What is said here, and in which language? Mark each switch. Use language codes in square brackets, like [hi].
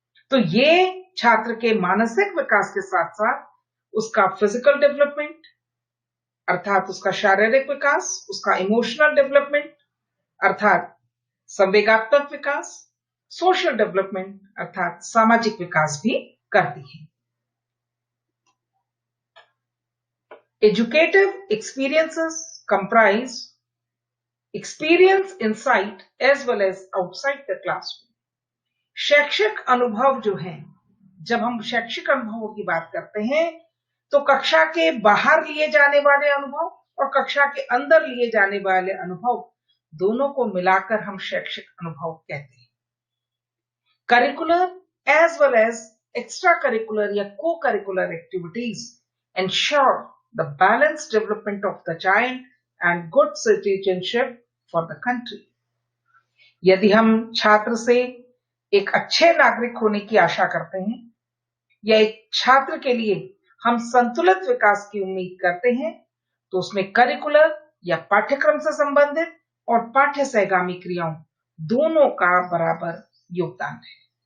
[hi] तो ये छात्र के मानसिक विकास के साथ साथ उसका फिजिकल डेवलपमेंट अर्थात उसका शारीरिक विकास, उसका इमोशनल डेवलपमेंट अर्थात संवेगात्मक विकास, सोशल डेवलपमेंट अर्थात सामाजिक विकास भी करती है। [en] Educative experiences comprise experience inside as well as outside the classroom. [hi] शैक्षिक अनुभव जो है, जब हम शैक्षिक अनुभवों की बात करते हैं तो कक्षा के बाहर लिए जाने वाले अनुभव और कक्षा के अंदर लिए जाने वाले अनुभव दोनों को मिलाकर हम शैक्षिक अनुभव कहते हैं। [en] Curricular as well as extra curricular या co curricular activities ensure the balanced development of the child and good citizenship for the country. [hi] यदि हम छात्र से एक अच्छे नागरिक होने की आशा करते हैं या एक छात्र के लिए हम संतुलित विकास की उम्मीद करते हैं तो उसमें करिकुलर या पाठ्यक्रम से संबंधित और पाठ्य सहगामी क्रियाओं दोनों का बराबर योगदान है।